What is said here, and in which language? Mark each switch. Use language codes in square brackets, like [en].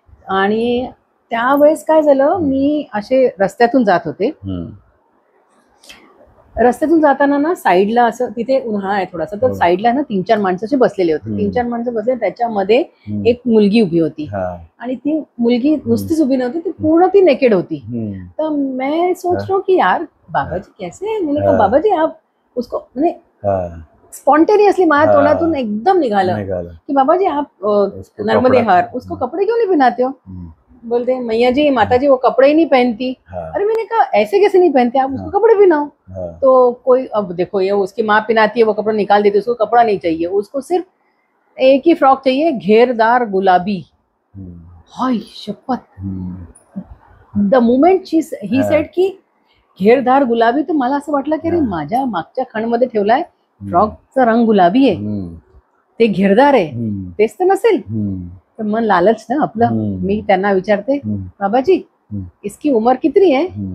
[mr] आणि त्यावेळेस काय झालं, मी असे रस्त्यातून जात होते. रस्त्यातून जाताना ना साईडला असं, तिथे उन्हाळा आहे थोडासा, तर साईडला ना 3-4 माणसं असे बसलेले होते. 3-4 माणसं बसले, त्याच्यामध्ये एक मुलगी उभी होती. आणि ती मुलगी नुसतीच उभी नव्हती, ती पूर्ण ती नेकेड होती. [hi] तर मैं सोच रहा हूँ की यार बाबाजी कैसे है. मैंने कहा बाबाजी आप उसको, [mr] म्हणजे स्पॉन्टेनियसली माझ्या तोंडातून एकदम निघालं की [hi] बाबाजी आप नर्मदे हार उसको कपड़े क्यों नहीं पहनाते हो. बोलते मैया जी माता जी वो कपड़े ही नहीं पहनती. अरे मैंने कहा ऐसे कैसे नहीं पहनते, आप उसको कपड़े पहनाओ. तो कोई, अब देखो ये उसकी माँ पहनाती है, वो कपड़ा निकाल देती है, उसको कपड़ा नहीं चाहिए, उसको सिर्फ एक ही फ्रॉक चाहिए, घेरदार गुलाबी. [mr] हाय शपथ, [en] the moment he said [mr] की घेरदार गुलाबी, तर मला असं वाटलं की अरे माझ्या मागच्या खणमध्ये ठेवलाय फ्रॉकचा रंग गुलाबी आहे, ते घेरदार आहे, तेच तर नसेल. तर मन लालच ना आपलं. मी त्यांना विचारते [hi] बाबाजी इसकी उम्र कितनी है.